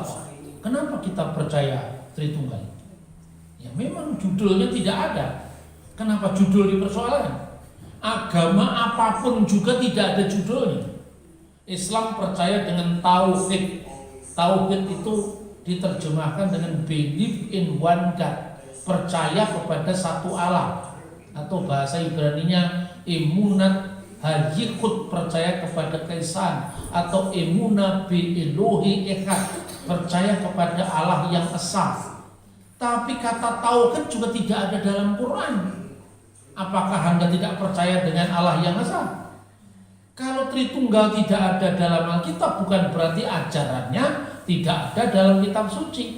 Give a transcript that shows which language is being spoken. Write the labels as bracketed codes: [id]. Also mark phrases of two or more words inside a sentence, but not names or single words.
[id] Kenapa kita percaya Tritunggal? Ya memang judulnya tidak ada. Kenapa judul dipersoalkan? Agama apapun juga tidak ada judulnya. Islam percaya dengan tauhid. Tauhid itu diterjemahkan dengan [en] believe in one God, [id] percaya kepada satu Allah, atau bahasa Ibraninya [he] אמונת הייחוד, [id] percaya kepada keesaan, atau [he] אמונה באלוהי אחד, [id] percaya kepada Allah yang esa. Tapi kata tauhid juga tidak ada dalam Quran. Apakah Anda tidak percaya dengan Allah yang esa? Kalau Tritunggal tidak ada dalam Alkitab, bukan berarti ajarannya tidak ada dalam kitab suci.